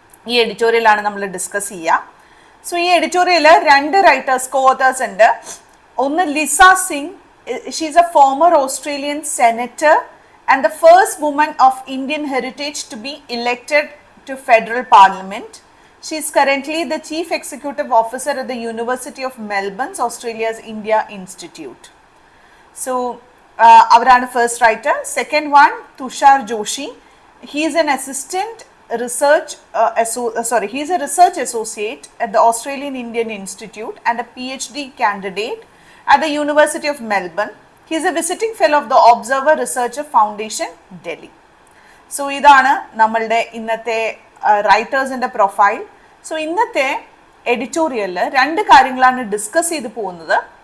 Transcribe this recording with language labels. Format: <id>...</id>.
<ml>ഈ എഡിറ്റോറിയലാണ് നമ്മൾ ഡിസ്കസ് ചെയ്യുക. സോ ഈ എഡിറ്റോറിയൽ രണ്ട് റൈറ്റേഴ്സ് കോ-ഓതേഴ്സ് ഉണ്ട്. ഒന്ന്</ml> <en>Lisa Singh, she's a former Australian senator and the first woman of Indian heritage to be elected to federal parliament. She is currently the Chief Executive Officer at the University of Melbourne's Australia's India Institute. So,</en> <ml>avarana</ml> <en>first writer. Second one, Tushar Joshi. He is an assistant research, he is a research associate at the Australian Indian Institute and a PhD candidate at the University of Melbourne. He is a visiting fellow of the Observer Researcher Foundation, Delhi.</en> <ml>So, idana nammalde innathe റൈറ്റേഴ്സിൻ്റെ profile. So ഇന്നത്തെ എഡിറ്റോറിയലിൽ രണ്ട് കാര്യങ്ങളാണ് discuss ചെയ്ത് പോകുന്നത്.</ml>